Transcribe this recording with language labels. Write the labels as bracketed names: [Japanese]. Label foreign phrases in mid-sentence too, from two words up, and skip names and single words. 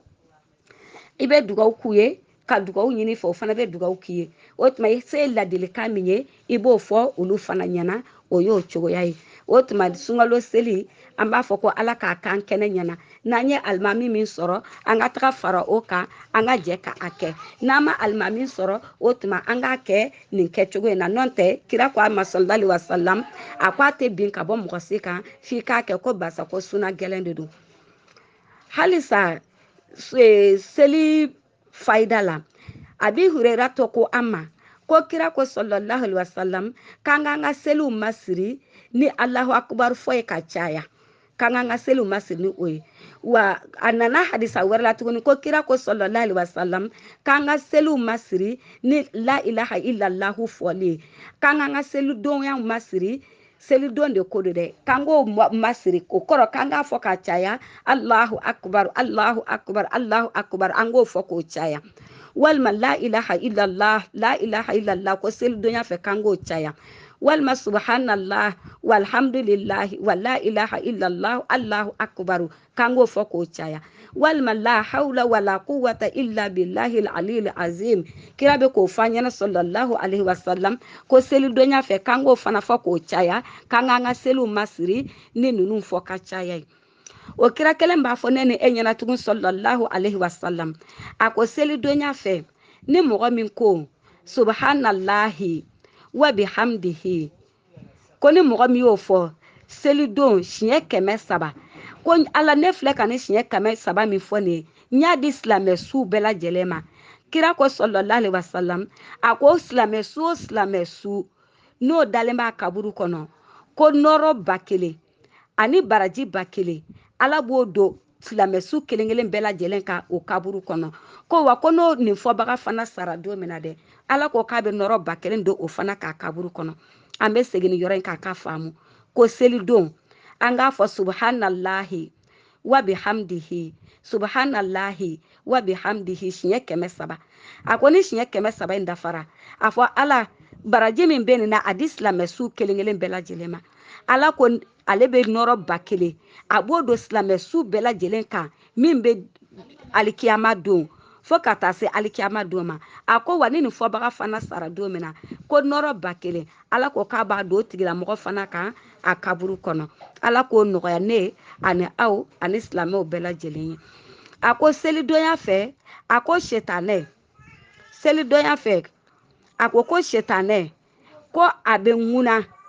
[Bambara] i bɛ dugawu k'u ye ka dugawu ɲini fɛ o fana bɛ dugawu k'i ye o tuma i se ladilikan min ye i b'o fɔ olu fana ɲɛna o y'o cogoya ye o tuma sunkalo seli an b'a fɔ ko ala k'a kan kɛnɛ ɲɛna n'an ye alimami min sɔrɔ an ka taga fara o kan an ka jɛ ka a kɛ n'an ma alimami sɔrɔ o tuma an k'a kɛ nin kɛcogo in na n'o tɛ kira ko a ma [Arabic] صلى الله عليه وسلم [Bambara] a ko a tɛ bin ka bɔ mɔgɔ si kan f'i k'a kɛ ko barisa ko suna gɛlɛn de don halisa seli fayida la abi hurera to ko amma ko kira ko [Arabic] صلى الله عليه وسلم [Bambara] kan kan ka seliw masiri ni [Arabic] الله أكبر [Bambara] fɔ ye ka caya kan kan ka seliw masiri ni o ye wa a nana hadisa wɛrɛ la tuguni ko kira ko [Arabic] صلى الله عليه وسلم [Bambara] kan ka seliw masiri ni [Arabic] لا إله إلا الله [Bambara] fɔli kan kan ka seli donya masiri selidon de ko do dɛ kan k'o masiri o kɔrɔ kan k'a fɔ ka caya [Arabic] الله أكبر الله أكبر الله أكبر [Bambara] an k'o fɔ k'o caya walima [Arabic] لا إله [Bambara] illallah ko selidonya fɛ kan k'o caya walima [Arabic] سبحان الله والحمد لله ولا إله إلا الله الله أكبر [Bambara] kan k'o fɔ k'o caya walima [Arabic] لا حول ولا قوة إلا بالله العلي العظيم [Bambara] kira bɛ k'o fɔ an ɲɛna [Arabic] صلى الله عليه وسلم [Bambara] ko selidonya fɛ kan k'o fana fɔ k'o caya kan k'an ka seliw masiri ni ninnu fɔ ka caya ye o kira kelen b'a fɔ ne ni e ɲɛna tugun [Arabic] صلى الله عليه وسلم [Bambara] a ko selidonya fɛ ni mɔgɔ min ko [Arabic] سبحان الله وبحمده [Bambara] ko ni mɔgɔ min y'o fɔ selidon siɲɛ 300 ko ala ne filɛ ka ni siɲɛ 300 min fɔ ne n y'a di silamɛ su bɛɛ lajɛlen ma kira ko [Arabic] صلى الله عليه وسلم [Bambara] a ko silamɛ su o silamɛ su n'o dalen b'a kaburu kɔnɔ ko nɔrɔ 1000 ani baraji 1000 ala b'o don silamɛ su kelen kelen bɛɛ lajɛlen ka o kaburu kɔnɔ ko wa ko n'o nin fɔbaga fana sara don min na dɛ ala ko k'a bɛ nɔrɔ 1000 don o fana k'a kaburu kɔnɔ an bɛ segin nin yɔrɔ in k'a faamu ko selidon an k'a fɔ [Arabic] سبحان الله وبحمده سبحان الله وبحمده [Bambara] siɲɛ 300 a ko ni siɲɛ 300 in dafara a fɔ ala baraji min bɛ nin na a di silamɛ su kelen kelen bɛɛ lajɛlen ma ala ko ale bɛ nɔrɔ 1000 a b'o don silamɛ su bɛɛ lajɛlen kan min bɛ alikiyama don fo ka taa se alikiyama don ma a ko wa ni nin fɔbaga fana sara don min na ko nɔrɔ 1000 ala ko k'a b'a don o tigilamɔgɔ fana kan a kaburu kɔnɔ ala k'o nɔgɔya ne ani aw ani silamɛw bɛɛ lajɛlen ye a ko selidonya fɛ a ko setanɛ selidonya fɛ a ko setanɛ ko a bɛ ŋuna